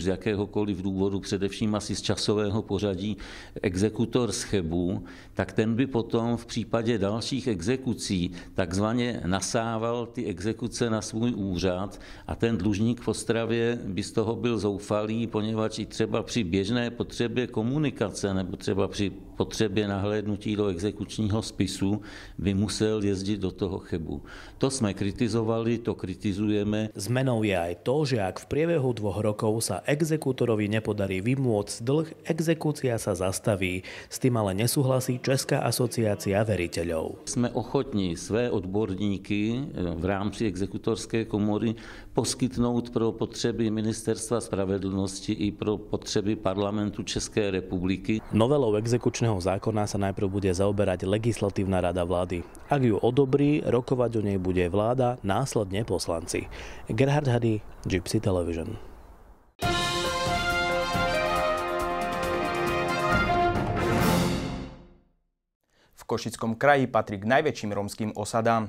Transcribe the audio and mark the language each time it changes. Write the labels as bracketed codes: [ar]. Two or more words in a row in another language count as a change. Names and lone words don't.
[cs] z jakéhokoliv důvodu, především asi z časového pořadí, exekutor z Chebu, tak ten by potom v případě dalších exekucí takzvaně nasával ty exekuce na svůj úřad a ten dlužník v Ostravě by z toho byl zoufalý, poněvadž i třeba při běžné potřebě komunikace nebo třeba při potřebě nahlédnutí do exekučního spisu by musel jezdit do toho Chebu. To jsme kritizovali, to kritizujeme. [sk] Zmenou je aj to, že ak v priebehu 2 rokov sa exekútorovi nepodarí vymôcť dlh, exekúcia sa zastaví. S tým ale nesúhlasí Česká asociácia veriteľov. [cs] Jsme ochotní své odborníky v rámci exekutorské komory poskytnout pro potřeby Ministerstva spravedlnosti i pro potřeby parlamentu České republiky. [sk] Novelou exekučného zákona sa najprv bude zaoberať Legislatívna rada vlády. Ak ju odobrí, rokovať o nej bude vláda, následne poslanci. Gerhard Hady, Gypsy Television. V Košickom kraji patrí k najväčším rómskym osadám.